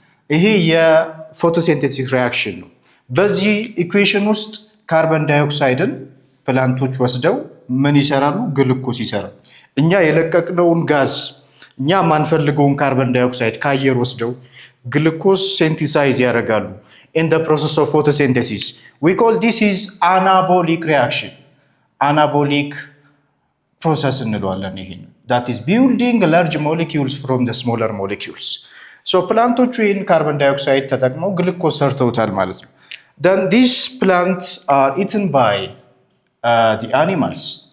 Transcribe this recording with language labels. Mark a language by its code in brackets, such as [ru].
[am] ይሄ የፎቶሲንቴቲክ ሪያክሽን ነው። በዚህ ኢኩዌሽን ውስጥ ካርበን ዳይኦክሳይድን ፕላንቶች ወስደው ምን ይሰራሉ? ግሉኮስ ይሰራሉ። እኛ የለቀቅነውን ጋዝ እኛ ማንፈልገውን ካርበን ዳይኦክሳይድ ከአየር ወስደው ግሉኮስ ሴንቲሳይዝ ያደርጋሉ። [en] in the process of photosynthesis we call this is anabolic reaction. [am] አናቦሊክ ፕሮሰስ እንለዋለን። ይሄን [en] that is building large molecules from the smaller molecules. [am] ፕላንቶቹ ይህን ካርበን ዳይኦክሳይድ ተጠቅመው ግሉኮስ ሰርተውታል ማለት ነው። [en] then these plants are eaten by the animals.